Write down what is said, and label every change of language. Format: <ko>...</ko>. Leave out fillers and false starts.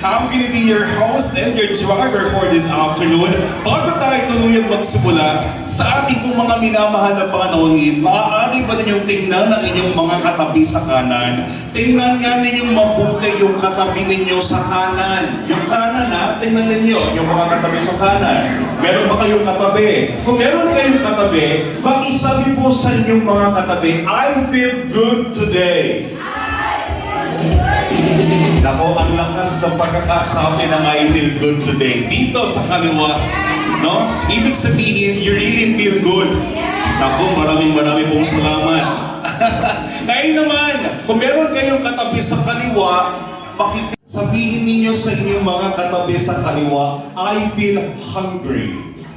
<en>I'm gonna be your host and your driver for this afternoon.</en> <tl>Bago tayo tuluyang magsimula sa ating pong mga minamahal na panohin, maaari ba ninyong tingnan ang inyong mga katabi sa kanan? Tingnan nga ninyong mabuti yung katabi ninyo sa kanan. Yung kanan ha, tingnan ninyo yung mga katabi sa kanan. Meron ba kayong katabi? Kung meron kayong katabi, makisabi po sa inyong mga katabi,</tl> <en>I feel good today.</en> <tl>Nako, ang lakas ng pagkakasabi ng</tl> <en>I feel good today.</en> <tl>Dito sa kaliwa, no? Ibig sabihin,</tl> <en>you really feel good.</en> <tl>Nako, maraming pong salamat. Ngayon naman, kung meron kayong katabi sa kaliwa, sabihin ninyo sa inyong mga katabi sa kaliwa,</tl> <en>I feel hungry.</en>